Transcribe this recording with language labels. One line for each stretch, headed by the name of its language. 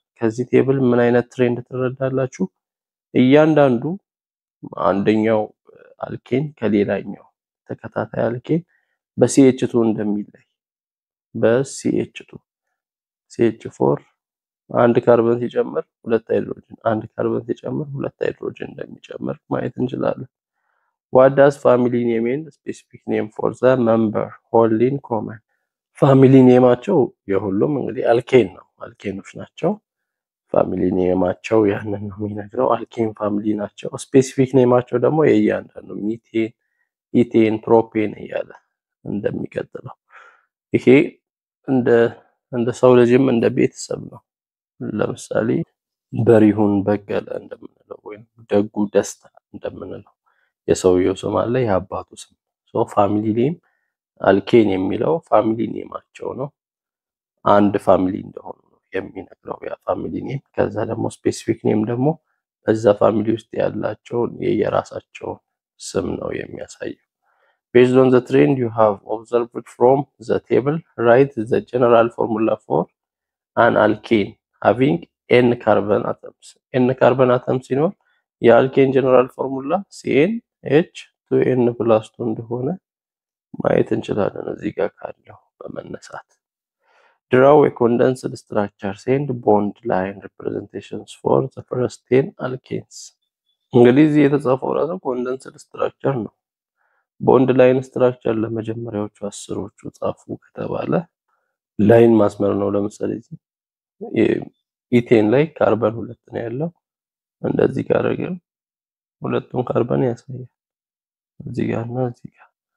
Amharic: ከዚህ ቴብል ምን አይነት ትሬንድ ትረዳላችሁ? እያንዳንዱ አንደኛው አልኬን ከሌላኛው ተከታታይ አልኬን በCH2 እንደሚለይ በCH2 CH4 አንድ ካርበን ሲጨምር ሁለት ሃይድሮጅን አንድ ካርበን ሲጨምር ሁለት ሃይድሮጅን እንደሚጨምር ማየት እንችላለን።
English: What does family name mean? Specific name for the member hold in common.
Amharic: ፋሚሊ ኔማቸው የሁሉም እንግዲህ አልኬን ነው አልኬኖች ናቸው። ፋሚሊ ኔማቸው ያንን ነው የሚነግረው አልኬን ፋሚሊ ናቸው። ስፔሲፊክ ኔማቸው ደግሞ የእያንዳንዱ ሚቴን ኢቴን ፕሮፔን እያለ እንደሚቀጥለው ይሄ እንደ ሰው ልጅም እንደ ቤተሰብ ነው። ለምሳሌ በሪሁን በቀለ እንደምንለው ወይም ደጉ ደስታ እንደምንለው የሰውየው ስም አለ የአባቱ ስም ሶ ፋሚሊ ኔም አልኬን የሚለው ፋሚሊ ኔማቸው ነው። አንድ ፋሚሊ እንደሆኑ ነው የሚነግረው ያ ፋሚሊ ኔም። ከዛ ደግሞ ስፔሲፊክ ኔም ደግሞ በዛ ፋሚሊ ውስጥ ያላቸው የየራሳቸው ስም ነው የሚያሳየው።
English: Based on the trend you have observed from the table, write the general formula for an alkane having n carbon atoms.
Amharic: n carbon atoms ሲኖር የአልኬን ጀነራል ፎርሙላ CnH2n+2 እንደሆነ ማየት እንችላለን። እዚህ ጋር ካለው በመነሳት
English: draw a condensed structures and bond line representations for the first 10 alkanes.
Amharic: እንግዲህ እዚህ የተጻፈው ራሱ condensed structure ነው። ቦንድ ላይን ስትራክቸር ለመጀመሪያዎቹ አስሮቹ ጻፉ ከተባለ ላይን ማስመር ነው። ለምሳሌ እዚህ ኢቴን ላይ ካርበን 2 ነው ያለው እንደዚህ ካረገን ሁለቱም ካርበን ያሳያል እዚህ ጋር እና እዚህ ጋር።